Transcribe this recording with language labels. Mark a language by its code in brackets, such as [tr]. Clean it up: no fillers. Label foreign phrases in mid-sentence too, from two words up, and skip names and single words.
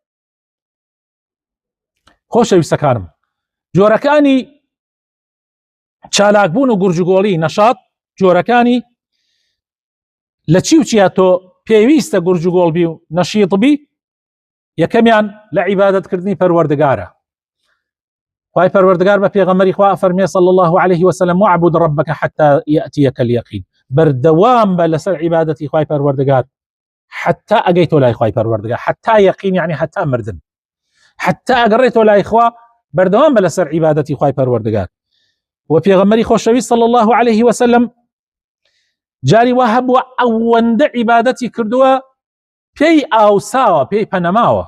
[ckb] خۆشەویستەکانم، جۆرەکانی چالاکبوون و گورجگۆڵی نەشات جۆرەکانی لە چی و چیا تۆ پێویستە گورجگۆڵ بی و نەشیط بی؟ یەکەمیان لە عیبادەتکردنی پەروەردگارە. خوای پەروەردگار بە پێغەمبەری خوا فەرمێ [ar] صلی الله عليه وسلم واعبد ربك حتى يأتيك اليقين، [ckb] بەردەوام بە لەسەر عیبادەتی خوای پەروەردگار حتى ئەگەیتۆ لای خوای پەروەردگار. حتى یەقین یعنی حتى مردن، حتى ئەگەڕێتۆ لای خوا بەردەوام بە لەسەر عیبادەتی خوای پەروەردگار. و پێغەمبەری خۆشەویست [ar] صلی الله عليه وسلم [ckb] جاری وا هەبووە ئەوەندە عیبادەتی کردووە پێی ئاوساوە پێی پەنەماوە.